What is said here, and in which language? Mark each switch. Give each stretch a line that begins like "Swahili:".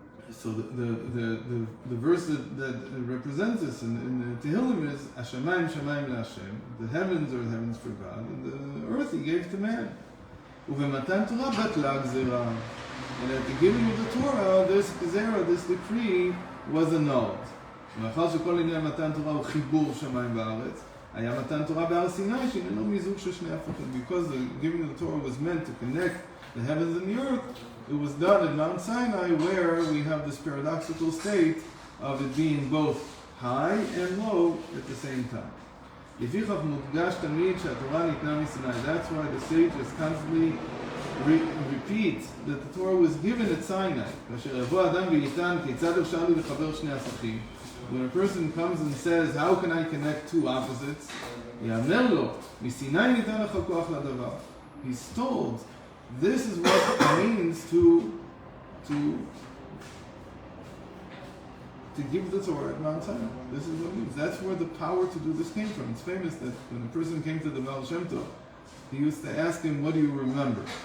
English: So the verse that represents this in the Tehillim is
Hebrew: Hashemayim Shamayim LaHashem.
English: The heavens are the heavens for God, and the earth He gave to man.
Hebrew: Uvematan Torah batla gzera.
English: And at the giving of the Torah, this gzera, this decree, was annulled.
Hebrew: מאחר שכל עניין מתן תורה הוא חיבור שמיים וארץ, היה מתן תורה בהר סיני שעניינו מיזוג של שני הפכים.
English: Because the giving of the Torah was meant to connect the heavens and the earth, it was done at Mount Sinai, where we have this paradoxical state of it being both high and low at the same time.
Hebrew: לפיכך מודגש תמיד שהתורה ניתנה מסיני.
English: That's why the sages constantly repeat that the Torah was given at Sinai.
Hebrew: כאשר יבוא אדם ויטען כיצד אפשר לי לחבר שני הפכים.
English: When a person comes and says, how can I connect two opposites?
Hebrew: יאמר לו, מסיני ניתן לך כוח לדבר.
English: He's told, this is what it means to give the Torah at Mount Sinai. This is what it means. That's where the power to do this came from. It's famous that when a person came to the Baal Shem Tov, he used to ask him, what do you remember?